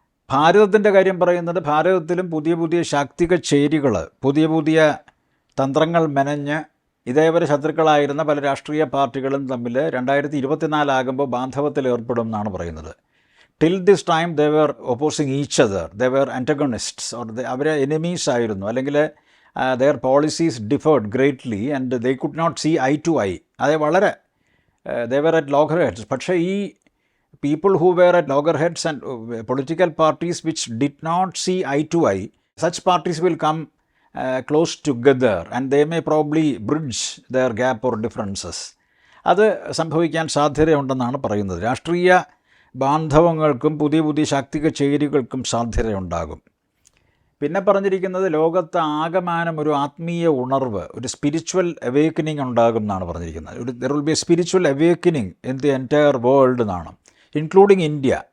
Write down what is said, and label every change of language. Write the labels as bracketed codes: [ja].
[ml] ഭാരതത്തിൻ്റെ കാര്യം പറയുന്നത്, ഭാരതത്തിലും പുതിയ ശാക്തിക ചേരികൾ, പുതിയ തന്ത്രങ്ങൾ മെനഞ്ഞ് ഇതേവരെ ശത്രുക്കളായിരുന്ന പല രാഷ്ട്രീയ പാർട്ടികളും തമ്മിൽ 2024 ആകുമ്പോൾ ബാന്ധവത്തിൽ ഏർപ്പെടും എന്നാണ് പറയുന്നത്. [en] till this time they were opposing each other, they were antagonists, [ml] our enemies ആയിരുന്നു, അല്ലെങ്കിൽ [en] Their policies differed greatly and they could not see eye to eye. [ml] അത് വളരെ [en] They were at loggerheads. [ml] പക്ഷേ ഈ [en] people who were at loggerheads and political parties which did not see eye to eye, such parties will come close together and they may probably bridge their gap or differences. [ml] അത് സംഭവിക്കാൻ സാധ്യതയുണ്ടെന്നാണ് പറയുന്നത്. രാഷ്ട്രീയ ബാന്ധവങ്ങൾക്കും പുതിയ ശാക്തിക ചേരികൾക്കും സാധ്യതയുണ്ടാകും. പിന്നെ പറഞ്ഞിരിക്കുന്നത് ലോകത്ത് ആകമാനം ഒരു ആത്മീയ ഉണർവ്, ഒരു സ്പിരിച്വൽ അവേക്കനിങ് ഉണ്ടാകും എന്നാണ് പറഞ്ഞിരിക്കുന്നത്. [en] there will be a spiritual awakening in the entire world [ml] എന്നാണ്, [en] Including India.